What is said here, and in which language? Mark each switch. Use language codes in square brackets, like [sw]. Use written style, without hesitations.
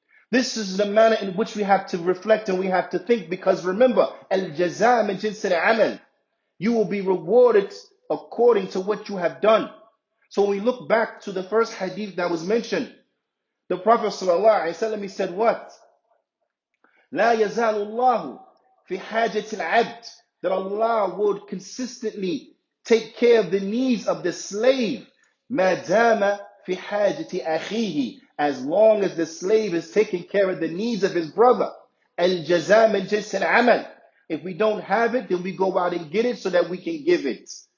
[en] This is the manner in which we have to reflect and we have to think, because remember, [ar] al-jaza min jins al-amal. [en] You will be rewarded according to what you have done. So when we look back to the first hadith that was mentioned, the Prophet sallallahu alaihi wasallam, he said what? [ar] لا يزال الله في حاجة العبد. [en] That Allah would consistently take care of the needs of the slave. [ar] ما دام في حاجة أخيه. [en] As long as the slave is taking care of the needs of his brother. [ar] الجزاء من جنس العمل. [en] If we don't have it, then we go out and get it so that we can give it.